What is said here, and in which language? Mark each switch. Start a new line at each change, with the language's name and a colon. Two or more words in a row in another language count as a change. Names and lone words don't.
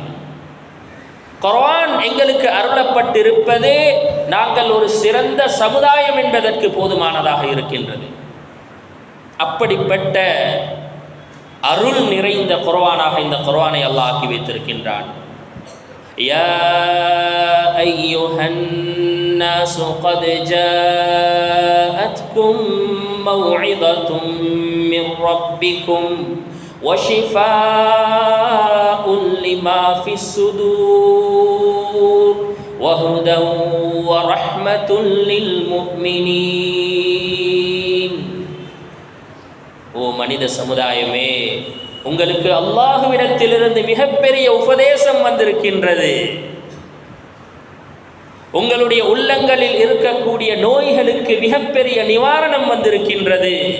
Tamil: குர்ஆன் எங்களுக்கு அருளப்பட்டிருப்பதே நாங்கள் ஒரு சிறந்த சமுதாயம் என்பதற்கு போதுமானதாக இருக்கின்றது. அப்படிப்பட்ட அருள் நிறைந்த குர்ஆனாக இந்த குர்ஆனை அல்லாஹ் ஆக்கி வைத்திருக்கின்றான்.
Arabic: يا أيها الناس قد جاءتكم موعظة من ربكم وشفاء لما في الصدور وهدى ورحمة للمؤمنين.
Tamil: ஓ மனித சமுதாயமே, உங்களுக்கு அல்லாஹ்விடத்திலிருந்து மிகப்பெரிய உபதேசம் வந்திருக்கின்றது. உங்களுடைய உள்ளங்களில் இருக்கக்கூடிய நோய்களுக்கு மிகப்பெரிய நிவாரணம் வந்திருக்கின்றது.